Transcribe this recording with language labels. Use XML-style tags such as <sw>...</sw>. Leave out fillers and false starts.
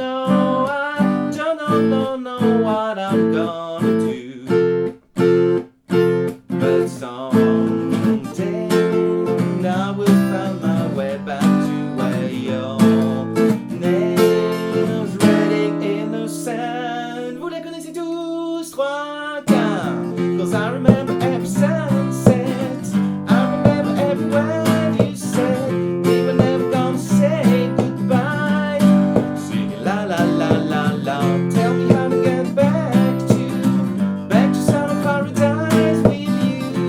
<en>Oh, I don't know what I'm gonna do. But someday I will find my way back to where your name was written in the sand.</en> <fr>Vous la connaissez tous, 3, 4.</fr> <en>Cause I remember every sunset. I remember every word you said. We were never gonna say goodbye. Singing la la la la la. Tell me how to get back to summer paradise with you.</en>